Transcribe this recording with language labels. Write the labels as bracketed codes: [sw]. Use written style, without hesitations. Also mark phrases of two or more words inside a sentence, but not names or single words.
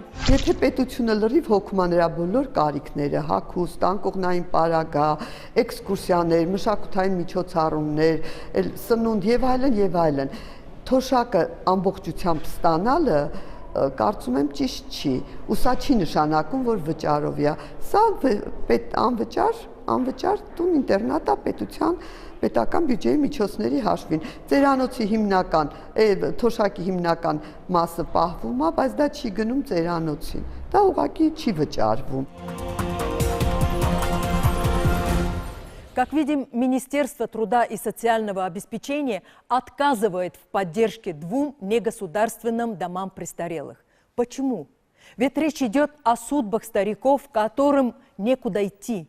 [hy] Եթե պետությունը լրիվ հոգում է նրա բոլոր կարիքները, հագուստ, անկողնային պարագա, էքսկուրսիաներ, մշակութային միջոցառումներ, սնունդ եւ այլն, թոշակը ամբողջությամբ ստանալը կարծում եմ ճիշտ չի, ու սա չի նշանակում, որ վճարով է, սա անվճար տուն-ինտերնատա պետական բյուջեի միջոցների հաշվին, ծերանոցի հիմնական, թոշակի հիմնական մասը պահվում է, բայց դա չի գնում ծերանոցին, դա ուղղակի չի վճարվում։ [ru] Как видим, Министерство труда и социального обеспечения отказывает в поддержке 2 негосударственным домам престарелых. Почему? Ведь речь идет о судьбах стариков, которым некуда идти.